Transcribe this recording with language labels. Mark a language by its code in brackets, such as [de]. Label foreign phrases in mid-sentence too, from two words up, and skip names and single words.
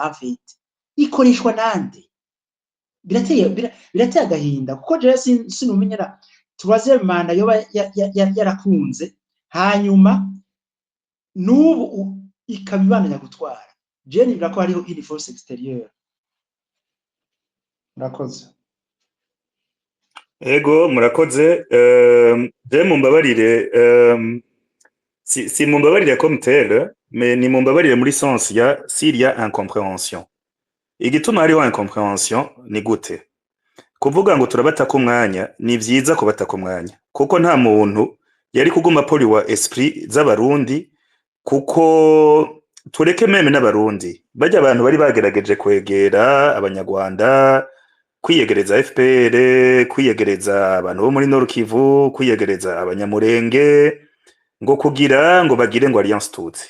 [rn] Afite ikoreshwa nande? Birateye agahinda kuko jewe sinumenyera tubaze manda yoba yarakunze hanyuma n'ubu ikabibandanya gutwara. Je nibira ko hariho [fr] une force extérieure. [rn] Murakoze. Ego murakoze. Je mumbabarire, si mumbabarire [fr] comme tel, mais [rn] ni mumbabarire muri sens ya [fr] s'il y a incompréhension. [rn] Igituma hariho incompréhension ni gute? Kuvuga ngo turabataka umwanya ni vyiza kubataka umwanya, kuko nta muntu yari kuguma poliwa esprit z'abarundi, kuko tureke meme n'abarundi bajya abantu bari bagerageje kwegera abanyarwanda, kwiyegereza FPR, kwiyegereza abantu bo muri Nord Kivu, kwiyegereza abanyamurenge, ngo kugira ngo bagire ngo Alliance Tutsi.